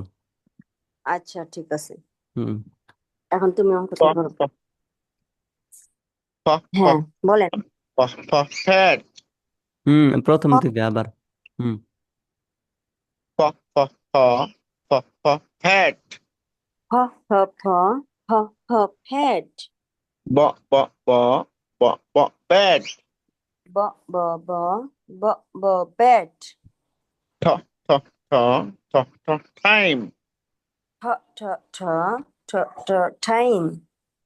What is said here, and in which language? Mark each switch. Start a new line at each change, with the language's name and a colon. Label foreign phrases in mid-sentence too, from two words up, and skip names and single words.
Bangla: আচ্ছা ঠিক আছে, হুম এখন তুমি অঙ্কটা F করো। F F হ্যাঁ F বলেন।
English: F F Hat.
Bangla: প্রথম থেকে আবার। হুম
English: F F F F F Hat.
Bangla: হ হ হ হ হ head.
English: B B B B B Bat.
Bangla: ব ব ব ব ব bed.
English: T T T T T Time.
Bangla: ঠ ঠ ঠ ঠ ঠ time.